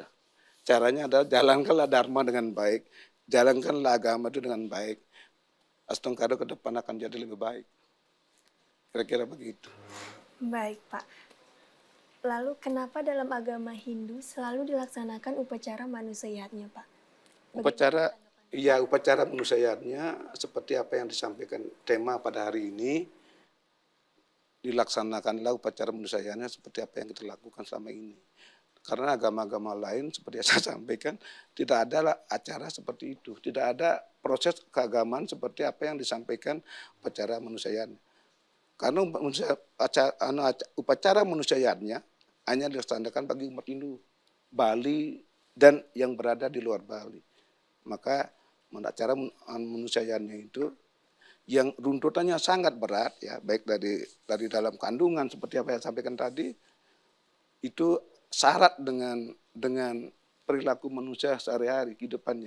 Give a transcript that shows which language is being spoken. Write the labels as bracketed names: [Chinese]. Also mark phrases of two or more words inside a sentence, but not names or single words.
[Indonesian] Caranya adalah jalankanlah dharma dengan baik, jalankanlah agama itu dengan baik. Astungkado ke depan akan jadi lebih baik. Kira-kira begitu. Baik, Pak. Lalu kenapa dalam agama Hindu selalu dilaksanakan upacara manusayatnya, Pak? Upacara manusayatnya seperti apa yang disampaikan tema pada hari ini, dilaksanakanlah upacara manusayatnya seperti apa yang kita lakukan selama ini. Karena agama-agama lain seperti yang saya sampaikan tidak ada acara seperti itu, tidak ada proses keagamaan seperti apa yang disampaikan upacara manusayatnya. Karena upacara manusayatnya hanya dilaksanakan bagi umat Hindu, Bali dan yang berada di luar Bali. Maka acara manusayatnya itu yang runtutannya sangat berat, ya, baik dari dalam kandungan seperti apa yang saya sampaikan tadi, itu syarat dengan perilaku manusia sehari-hari kehidupannya.